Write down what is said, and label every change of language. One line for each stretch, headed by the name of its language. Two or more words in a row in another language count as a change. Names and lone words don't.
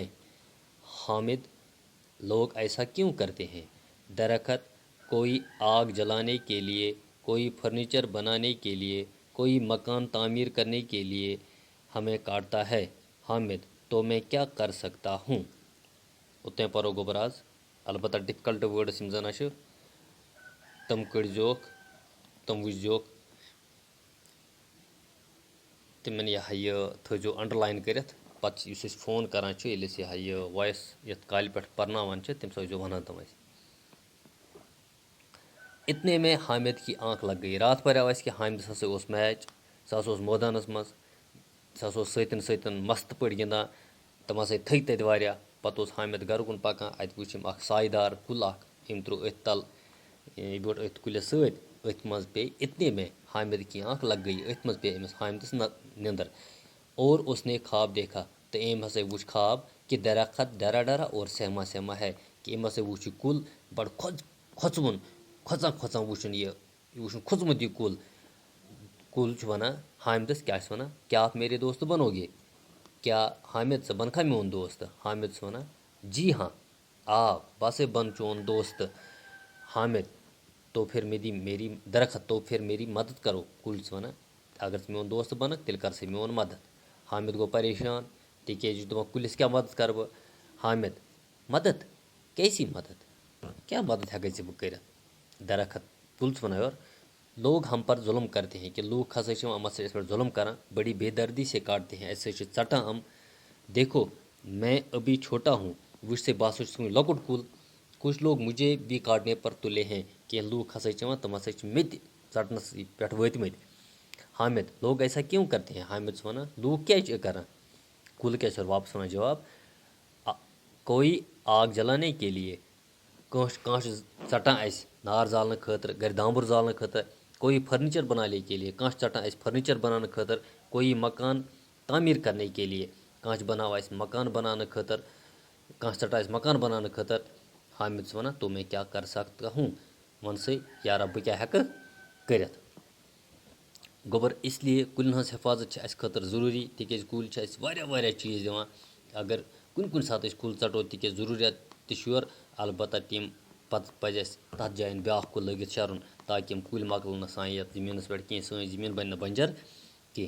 Urdu: حامد: لوگ ایسا کیوں کرتے ہیں؟ درخت: کوئی آگ جلانے کے لیے، کوئی فرنیچر بنانے کے لیے، کوئی مکان تعمیر کرنے کے لیے ہمیں کاٹتا ہے. حامد: تو میں کیا کر سکتا ہوں؟
Kashmiri: اتنے پرو گوبراز البتہ
English: difficult words
Kashmiri: یم زن چھِ تم کٔڑزیوکھ تم وٕچھزیوکھ تمن یہ تھٲیزیو انڈرلاین کٔرِتھ. پتہٕ یُس أسۍ فون کران چھِ ییٚلہِ أسۍ یہ وایس یتھ کالہِ پٮ۪ٹھ پرناوان چھِ تمہِ ساتہٕ ٲسۍزیو ونان تم اَسہِ.
Urdu: اتنے میں حامد کی آنکھ لگ گئی.
Kashmiri: راتھ پریو اَسہِ کہ حامدس ہسا اوس میچ، سُہ ہسا اوس مٲدانس منٛز، سُہ ہسا اوس سۭتٮ۪ن سۭتٮ۪ن مست پٲٹھۍ گِنٛدان. تِم ہسا تھٔکۍ تتہِ واریاہ. پتہٕ اوس حامد گرٕ کُن پکان، اتہِ وٕچھ أمۍ اکھ سایہِ دار کُل اکھ. أمۍ ترٛوو أتھۍ تل، یہِ بیوٗٹھ أتھۍ کُلِس سۭتۍ. أتھۍ منٛز پیٚیہِ
Urdu: اتنے میں حامد کی آنکھ لگ گئی.
Kashmiri: أتھۍ منٛز پیٚیہِ أمِس حامدس نِندٕر.
Urdu: اور اس نے خواب دیکھا،
Kashmiri: تہٕ أمۍ ہسا وٕچھ خواب کہ
Urdu: درخت ڈرا ڈرا اور سہما سہما ہے.
Kashmiri: کہ أمۍ ہسا وٕچھ یہِ کُل بڑٕ کھۄژوُن، کھۄژان کھۄژان وٕچھُن یہِ وٕچھُن کھوٚژمُت یہِ کُل. کُل چھُ ونان حامدس، کیٛاہ چھُ ونان؟
Urdu: کیا آپ میرے دوست بنو گے؟
Kashmiri: کیا حامد ژٕ بنکھا میون دوست؟ حامد چھُ ونان جی ہاں آ بہٕ ہسا بن چون دوست.
Urdu: حامد: تو پھر میری درخت تو پھر میری مدد کرو.
Kashmiri: کُل چھُ ونان اگر ژٕ میون دوست بنکھ تیٚلہِ کر سا میون مدد. حامد گوٚو پریشان تِکیازِ یہِ چھُ دپان کُلِس کیٛاہ مدد کرٕ بہٕ. حامد:
Urdu: مدد؟ کیسی مدد؟
Kashmiri: کیا مدد ہٮ۪کَے ژےٚ بہٕ کٔرِتھ؟ درخت کُل چھُ ونان یورٕ
Urdu: لوگ ہم پر ظلم کرتے ہیں.
Kashmiri: کہ لوٗکھ ہسا چھِ یِم اَتھ سۭتۍ اَسہِ پٮ۪ٹھ ظلم کران،
Urdu: بڑی بے دردی سے کاٹتے ہیں،
Kashmiri: اَسہِ سۭتۍ چھِ ژٹان یِم.
Urdu: دیکھو میں ابھی چھوٹا ہوں،
Kashmiri: وٕچھ سا بہٕ ہسا چھُس وٕنہِ لۄکُٹ کُل،
Urdu: کچھ لوگ مجھے بھی کاٹنے پر تُلے ہیں.
Kashmiri: کینٛہہ لوٗکھ ہسا چھِ یِوان تِم ہسا چھِ مےٚ تہِ ژٹنس پٮ۪ٹھ وٲتۍمٕتۍ.
Urdu: حامد: لوگ ایسا کیوں کرتے ہیں؟
Kashmiri: حامد چھُ ونان لوٗکھ کیٛازِ چھِ یہِ کران؟ کُل کیٛاہ چھُ واپس ونان جواب
Urdu: کوئی آگ جلانے کے لیے،
Kashmiri: کانٛہہ چھُ ژٹان اَسہِ نار زالنہٕ خٲطرٕ، گرِ دامبُر زالنہٕ خٲطرٕ.
Urdu: کوئی فرنیچر بنانے کے لیے،
Kashmiri: کانٛہہ چھُ ژٹان اَسہِ فرنیچر بناونہٕ خٲطرٕ.
Urdu: کوئی مکان تعمیٖر کرنے کے لیے،
Kashmiri: کانٛہہ چھُ بناوان اَسہِ مکان بناونہٕ خٲطرٕ، کانٛہہ چھُ ژٹان اَسہِ مکان بناونہٕ خٲطرٕ. حامد چھُ ونان
Urdu: تو میں کیا کر سکتا ہوں؟
Kashmiri: وَن سا یارا بہٕ کیٛاہ ہٮ۪کہٕ کٔرِتھ. گوٚبُر
Urdu: اس لیے
Kashmiri: کُلٮ۪ن ہٕنٛز حفاظت چھِ اَسہِ خٲطرٕ ضروٗری تِکیازِ کُلۍ چھِ اَسہِ واریاہ واریاہ چیٖز دِوان. اگر کُنہِ ساتہٕ أسۍ کُل ژٹو تِکیازِ ضروٗریات تہِ چھُ یورٕ، البتہ تِم پتہٕ پزِ اَسہِ تتھ جایَن بیٛاکھ کُل لٲگِتھ شیرُن تاکہِ یِم کُلۍ مۄکلن نہٕ سانہِ یتھ زٔمیٖنس پٮ۪ٹھ کینٛہہ، سٲنۍ زٔمیٖن بنہِ نہٕ بنجر کینٛہہ.